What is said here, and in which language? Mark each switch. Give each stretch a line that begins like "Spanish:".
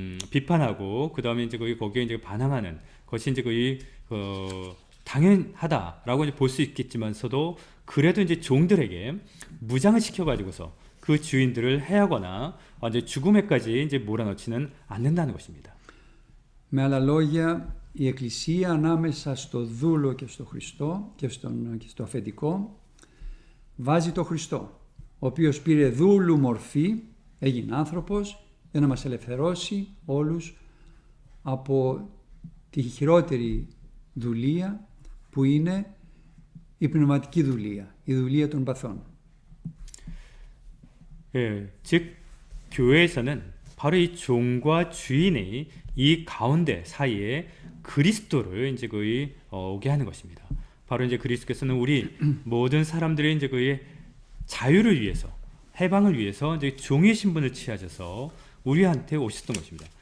Korean: 비판하고 그 다음에 이제 거기에 이제 반항하는 것이 이제 당연하다라고 이제 볼 수 있겠지만서도 그래도 이제 종들에게 무장을 시켜가지고서 그 주인들을 해하거나 이제 죽음에까지 이제 몰아넣지는 않는다는 것입니다.
Greek: Με άλλα λόγια, η Εκκλησία ανάμεσα στο δούλο και στο Χριστό και στο αφεντικό βάζει το Χριστό, ο οποίος πήρε δούλου μορφή, έγινε άνθρωπος για να μας ελευθερώσει όλους από τη χειρότερη δουλεία που είναι η πνευματική δουλεία, η δουλεία των παθών.
Korean: 예, 즉 교회에서는 바로 이 종과 주인의 이 가운데 사이에 그리스도를 이제 거의 오게 하는 것입니다. 바로 이제 그리스도께서는 우리 모든 사람들의 이제 거의 자유를 위해서, 해방을 위해서 이제 종의 신분을 취하셔서 우리한테 오셨던 것입니다.